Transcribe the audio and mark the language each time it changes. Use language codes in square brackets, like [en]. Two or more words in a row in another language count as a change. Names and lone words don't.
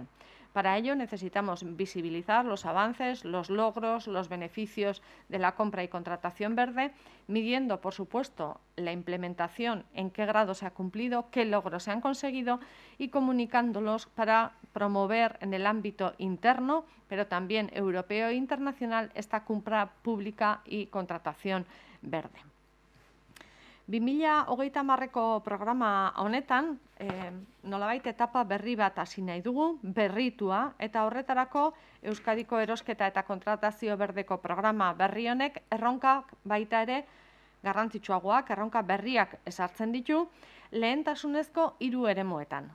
[es] Para ello necesitamos visibilizar los avances, los logros, los beneficios de la compra y contratación verde, midiendo, por supuesto, la implementación, en qué grado se ha cumplido, qué logros se han conseguido y comunicándolos para promover en el ámbito interno, pero también europeo e internacional, esta compra pública y contratación verde. [eu] 2030ko programa honetan, nolabait etapa berri bat hasi nahi dugu, berritua, eta horretarako Euskadiko erosketa eta kontratazio berdeko programa berri honek erronkak baita ere garrantzitsuagoak, erronka berriak ezartzen ditu, lehentasunezko 3 eremuetan.